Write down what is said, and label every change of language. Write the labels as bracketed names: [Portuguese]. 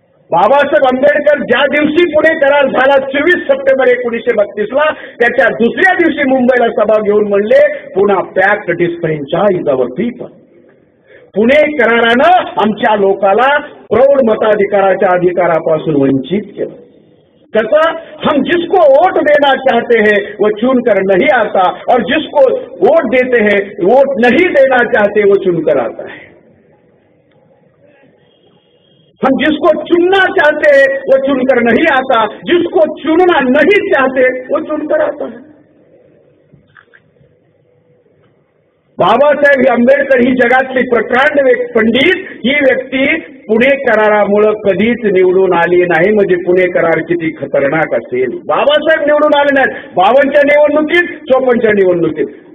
[Marathi] बाबासाहेब आंबेडकर ज्या दिवशी पुणे करार झाला 24 सप्टेंबर 1932ला, त्याच्या दुसऱ्या दिवशी मुंबईला सभा घेऊन म्हणले, पुन्हा [English] Pact disfranchise our people. [Marathi] पुणे करारानं आमच्या लोकाला प्रौढ मताधिकाराच्या अधिकारापासून वंचित केलं. कसं? [Hindi] हम जिसको वोट देना चाहते हैं वो चुनकर नहीं आता और जिसको वोट देते हैं वोट नहीं देना चाहते वो चुनकर आता है. हम जिसको चुनना चाहते हैं वो चुनकर नहीं आता, जिसको चुनना नहीं चाहते वो चुनकर आता है. [Marathi] बाबासाहेब आंबेडकर ही जगातली प्रकांड पंडित, ही व्यक्ती पुणे करारामुळे कधीच निवडून आली नाही. म्हणजे पुणे करार किती खतरनाक असेल. बाबासाहेब निवडून आले नाहीत 52च्या निवडणुकीत, 54च्या निवडणुकीत.